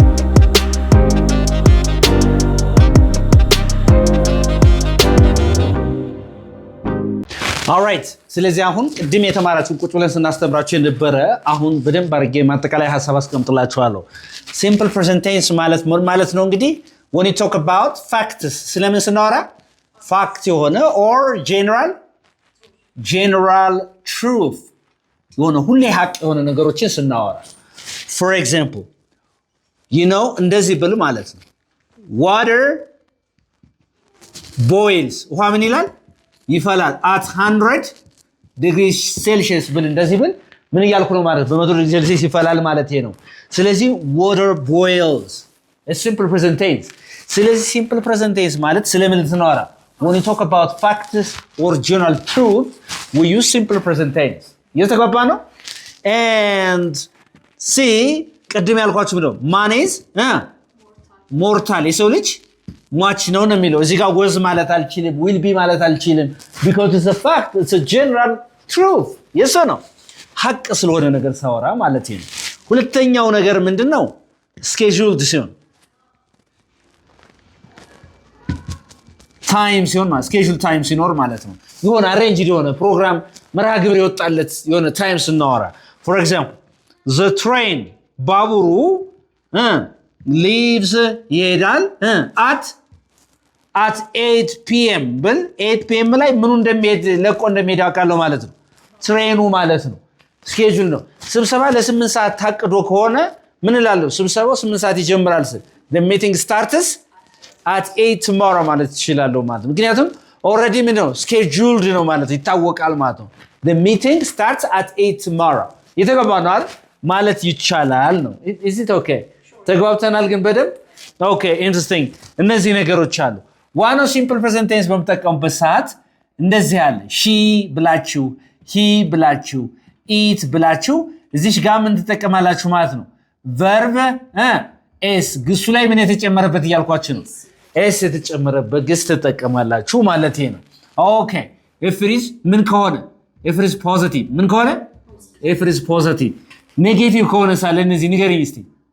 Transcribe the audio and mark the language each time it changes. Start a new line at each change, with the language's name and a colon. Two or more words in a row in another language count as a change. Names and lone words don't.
English: all right
Amharic: ስለዚህ አሁን ቅድም የተማራችሁ ቁጭ ብለን ስናስተምራችሁ የነበረ አሁን በደንብ አድርጌ ማጠቃላይ ሐሳብ አስቀምጥላችኋለሁ
English: simple present tense
Amharic: ማለት ምን ማለት ነው እንግዲህ
English: when you talk about facts
Amharic: ስለምን ስናወራ fact የሆነ or
English: general truth
Amharic: የሆነ ሁሌ ሐቅ የሆነ ነገሮችን ስናወራ
English: for example you know
Amharic: እንደዚህ ብል ማለት ነው water boils ውሃ ምን ይላል ይፈላል
English: at 100 degrees celsius
Amharic: ብል እንደዚህ ብል ምን ይያልኩ ነው ማለት በ100 ዲግሪ ሴልሺየስ ይፈላል ማለት ነው ስለዚህ
English: water boils a simple present tense
Amharic: ስለዚህ
English: simple present tense
Amharic: ማለት ስለምን ልትናወራ
English: when you talk about facts or general truth we use simple present tense
Amharic: የተገባ ነው
English: and see
Amharic: ቀድም ያልኳችሁ ምንድነው
English: man is mortal
Amharic: የሰው ልጅ ሟች ነው የሚለው እዚህ ጋር was ማለት አልችልም
English: will be
Amharic: ማለት አልችልም
English: because it's a fact it's a general truth yes or no
Amharic: ሐቅ ስለሆነ ነገር ሳወራ ማለት ነው ሁለተኛው ነገር ምንድነው scheduled ሲሆን time ሲሆን ማለት
English: schedule time
Amharic: ሲኖር ማለት ነው የሆነ arranged የሆነ ፕሮግራም መርሃ ግብር ይወጣለት የሆነ time ስናወራ
English: for example the train
Amharic: ባቡሩ leaves ይሄዳል
English: at 8 p.m.
Amharic: ብል 8 p.m. ላይ ምኑ እንደሚሄድ ለቆ እንደሚሄድ አውቃለሁ ማለት ነው ትሬኑ ማለት ነው schedule ነው ስብሰባ ለ8 ሰዓት ታቅዶ ከሆነ ምን እላለሁ ስብሰባው 8 ሰዓት ይጀምራል ስል
English: the meeting starts at 8
Amharic: tomorrow ማለት ይችላል ማለት ምክንያቱም already ምን ነው scheduled ነው ማለት ይታወቃል ማለት ነው
English: the meeting starts at 8 tomorrow
Amharic: የተገባው ነው ማለት ይቻላል ነው
English: is it okay
Amharic: ተግባብተናል ግን በደንብ
English: okay interesting
Amharic: እነዚህ ነገሮች አሉ ዋናው
English: simple present tense
Amharic: በመጠቀምበት ሰዓት እንደዚህ አለ she ብላችሁ he ብላችሁ it ብላችሁ እዚህ ጋር ምን ተጠቀማላችሁ ማለት ነው
English: verb s
Amharic: ግሱ ላይ ምን የተጨመረበት ይያልኳችሁ ነው s የተጨመረበት ግስ ተጠቀማላችሁ ማለት ነው
English: okay if it is
Amharic: ምን ከሆነ
English: if it is positive
Amharic: ምን ከሆነ
English: if it is positive negative
Amharic: ከሆነ ሳለ እነዚህ ንገሪኝ እስቲ